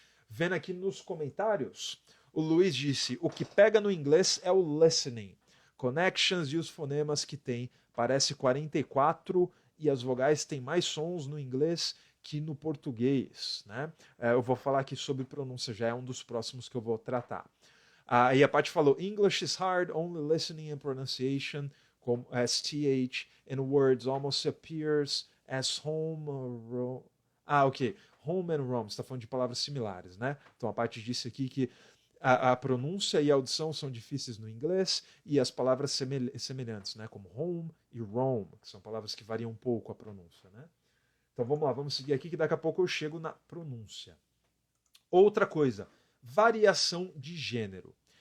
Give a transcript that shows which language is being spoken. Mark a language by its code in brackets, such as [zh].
[pt] Vendo aqui nos comentários, o Luiz disse: o que pega no inglês é o listening. Connections e os fonemas que tem. Parece 44 e as vogais têm mais sons no inglês que no português, né? Eu vou falar aqui sobre pronúncia, já é um dos próximos que eu vou tratar. E a Paty falou: [en] English is hard, only listening and pronunciation, [pt] como [en] as th in words almost appears as home or ok. [pt] Home and Rome, você está falando de palavras similares, né? Então a Paty disse aqui que a pronúncia e a audição são difíceis no inglês e as palavras semelhantes, né? Como home e Rome, que são palavras que variam um pouco a pronúncia, né? Então vamos lá, vamos seguir aqui que daqui a pouco eu chego na pronúncia. Outra coisa, variação de gênero.